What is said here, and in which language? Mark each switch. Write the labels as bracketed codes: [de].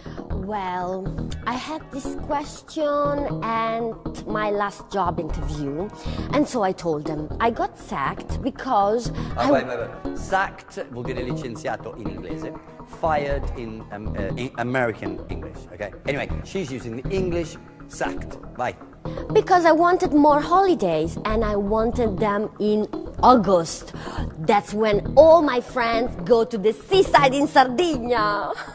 [en] Well, I had this question and my last job interview, and so I told them I got sacked because wait. [it] Sacked vuol dire licenziato in inglese. [en] Fired in American English, okay? Anyway, she's using the English sacked. [it] Vai. [en] Because I wanted more holidays and I wanted them in August. That's when all my friends go to the seaside in Sardinia.